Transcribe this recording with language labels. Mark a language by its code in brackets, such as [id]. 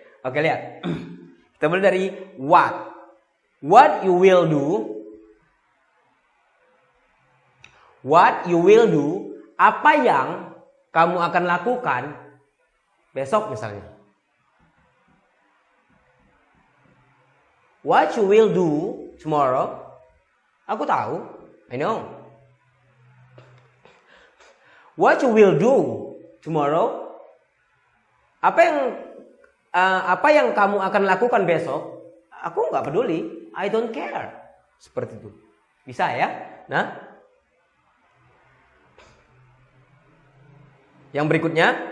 [id] Oke, lihat. Kita mulai dari what. [en] What you will do. What you will do. [id] Apa yang kamu akan lakukan besok misalnya. [en] What you will do tomorrow. [id] Aku tahu. [en] I know. What you will do tomorrow. [id] Apa yang kamu akan lakukan besok? Aku nggak peduli. [en] I don't care. [id] Seperti itu. Bisa ya? Nah. Yang berikutnya.